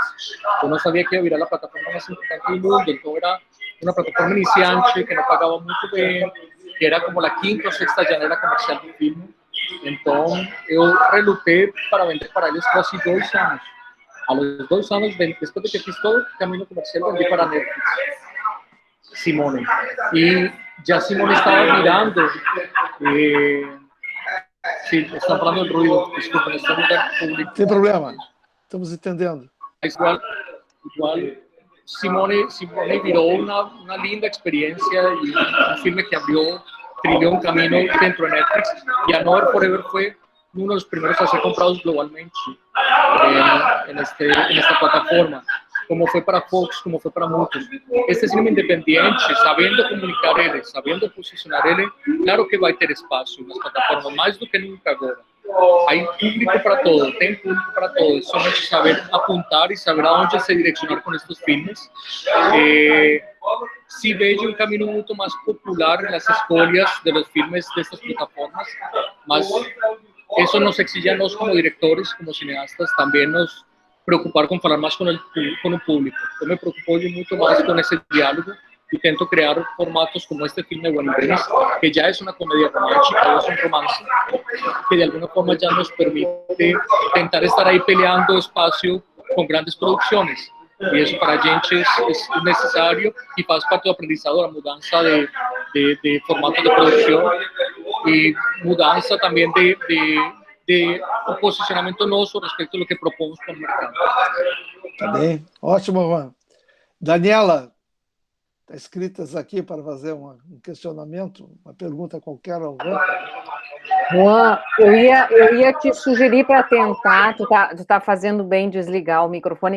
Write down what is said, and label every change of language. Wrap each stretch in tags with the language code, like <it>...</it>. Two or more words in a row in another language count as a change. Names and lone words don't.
<pt>Eu não sabia que ia virar a plataforma mais importante do mundo, então era uma plataforma iniciante, que não pagava muito bem, que era como a 5ª ou 6ª janela comercial do filme. Então eu relutei para vender para eles quase 2 anos.</pt> <es>A los 2 anos, después de que fiz todo el camino comercial, vendí para Netflix Simone. Y ya Simone estaba mirando. Sí, están hablando del ruido. Disculpen, está en un lugar público.</es> <pt>Sem problema, estamos entendendo.</pt> <es>Igual Simone viró una linda experiencia y un filme que trilló un camino dentro de Netflix. Y Another Forever fue uno de los primeros a ser comprados globalmente en esta plataforma, como fue para Fox, como fue para muchos. Este cine independiente, sabiendo comunicar él, sabiendo posicionar él, claro que va a tener espacio en las plataformas, más</es> <pt>do que nunca agora.</pt> <es>Hay público para todo,</es> <pt>tem público para todo,</pt> <es>es solamente saber apuntar y saber a dónde se direccionar con estos filmes. Sí vejo un camino mucho más popular en las escolhas de los filmes de estas plataformas, más eso nos exige a nosotros como directores, como cineastas, también nos preocupar con hablar más con el público. Yo me preocupo mucho más con ese diálogo y intento crear formatos como este filme When in Venice, que ya es una comedia romántica, es un romance, que de alguna forma ya nos permite intentar estar ahí peleando espacio con grandes producciones. Y eso</es> <pt>para a gente</pt> <es>es necesario y</es> <pt>faz parte do aprendizado,</pt> <es>la mudanza de formatos de producción y mudanza también de de</es> <pt>um posicionamento nosso respeito ao que propomos para o mercado. Tá bem, ótimo, Juan. Daniela, está escritas aqui para fazer um questionamento, uma pergunta qualquer ao Juan. Juan, eu ia te sugerir para tentar, tu tá fazendo bem desligar o microfone.</pt>